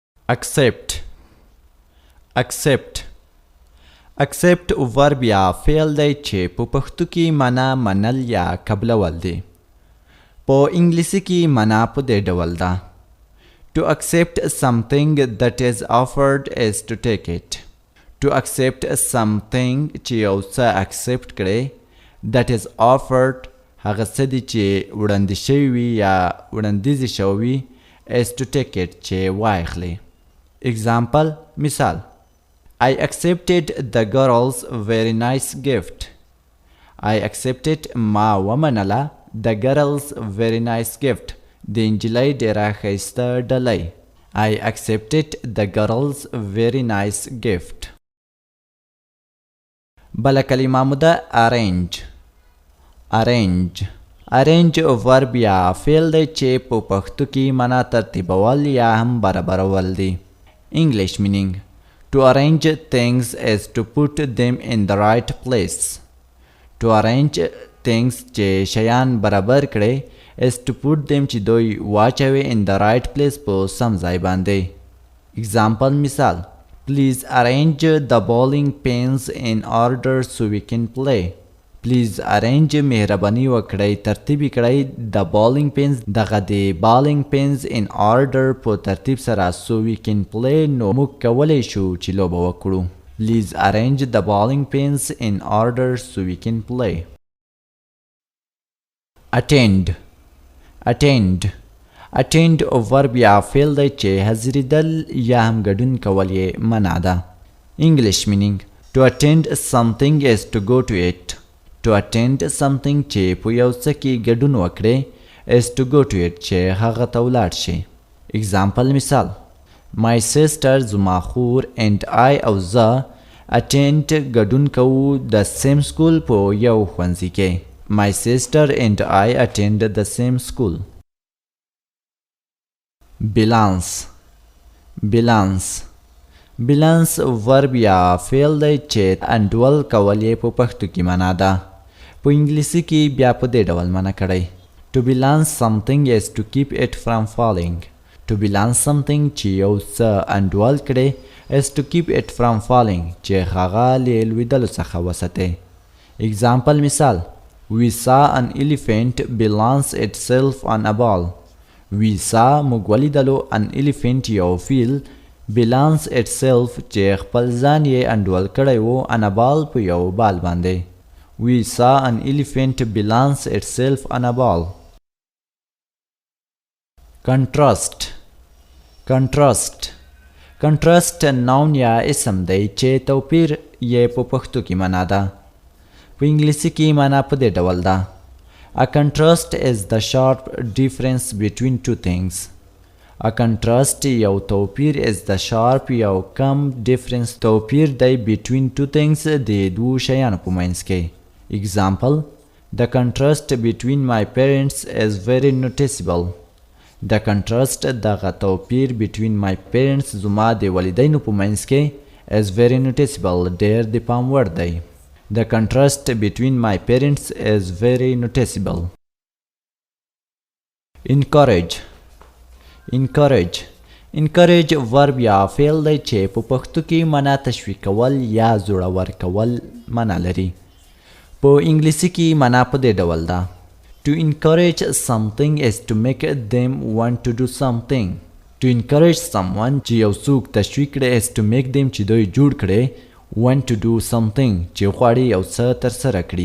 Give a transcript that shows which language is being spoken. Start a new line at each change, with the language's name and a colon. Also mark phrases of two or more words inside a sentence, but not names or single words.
English: accept accept accept verb
Pashto: یا فعل دی چې په پښتو کې معنا منل یا قبلول دی. په انګلیسي کې معنا په دې ډول ده:
English: To accept something that is offered is to take it. To accept something
Pashto: چې یو څه accept کړي
English: that is offered
Pashto: هغه څه دي چې وړاندې شوي وي یا وړاندیز شوي وي
English: is to take it
Pashto: چې واخلي.
English: Example مثال: I accepted the girl's very nice gift. I accepted
Pashto: ما ومنله
English: the girl's very nice gift.
Pashto: د انجلۍ ډیره ښایسته ډالۍ.
English: I accepted the girl's very nice gift.
Pashto: بله کلمه مو ده arrange.
English: arrange arrange verb
Pashto: یا فعل دی چې په پښتو کې معنا ترتیبول یا هم برابرول دی.
English: English meaning: To arrange things is to put them in the right place. To arrange things
Pashto: چې شیان برابر کړي
English: is to put them
Pashto: چې دوی واچوي
English: in the right place
Pashto: په سم ځای باندې.
English: Example مثال: Please arrange the bowling pins in order so we can play. Please arrange
Pashto: مهرباني وکړئ ترتیب کړئ
English: the bowling pins
Pashto: دغه د
English: bowling pins in order
Pashto: په ترتیب سره
English: so we can play
Pashto: نو موږ کولی شو چې لوبه وکړو.
English: Please arrange the bowling pins in order so we can play. Attend attend attend verb
Pashto: یا فعل دی چې حاضرېدل یا هم ګډون کول یې منع ده.
English: English meaning: To attend something is to go to it. To attend something
Pashto: چې په یو څه کې ګډون وکړي
English: is to go to it
Pashto: چې هغه ته ولاړ شي. Example مثال:
English: My sister
Pashto: زما خور
English: and I
Pashto: او زه attend ګډون کوو
English: the same school
Pashto: په یو ښوونځي کې.
English: My sister and I attend the same school. Balance balance balance verb
Pashto: یا فعل دی چې انډول کول یې په پښتو کې معنا ده. په انګلیسي کې بیا په دې ډول معنا کړئ:
English: To balance something is to keep it from falling. To balance something
Pashto: چې یو څه انډول کړي
English: is to keep it from falling
Pashto: چې هغه له لوېدلو څخه وساتئ.
English: Example مثال: We saw an elephant balance itself on a ball. We saw
Pashto: موږ ولیدلو
English: an elephant
Pashto: یو فیل
English: balance itself
Pashto: چې خپل ځان یې انډول کړی و
English: on a ball
Pashto: په یو بال باندې.
English: We saw an elephant balance itself on a ball. Contrast contrast contrast noun
Pashto: یا اسم دی چې توپیر یې په پښتو کې معنا ده. په انګلیسي کې معنا په دې ډول ده:
English: A contrast is the sharp difference between two things. A contrast
Pashto: یو توپیر
English: is the sharp
Pashto: یو کم difference توپیر دی
English: between two things
Pashto: د دوو شیانو په منځ کې.
English: Example: The contrast between my parents is very noticeable. The contrast
Pashto: دغه توپیر
English: between my parents
Pashto: زما د والدینو په منځ کې
English: is very noticeable
Pashto: ډېر د پام وړ دی.
English: The contrast between my parents is very noticeable. Encourage encourage encourage verb
Pashto: یا فعل دی چې په پښتو کې معنا تشویق کول یا زړور کول معنا لري. په انګلیسي کې معنا په دې ډول ده:
English: To encourage something is to make them want to do something. To encourage someone
Pashto: چې یو څوک تشویق کړي
English: is to make them
Pashto: چې دوی جوړ کړي
English: want to do something
Pashto: چې غواړي یو څه ترسره کړي.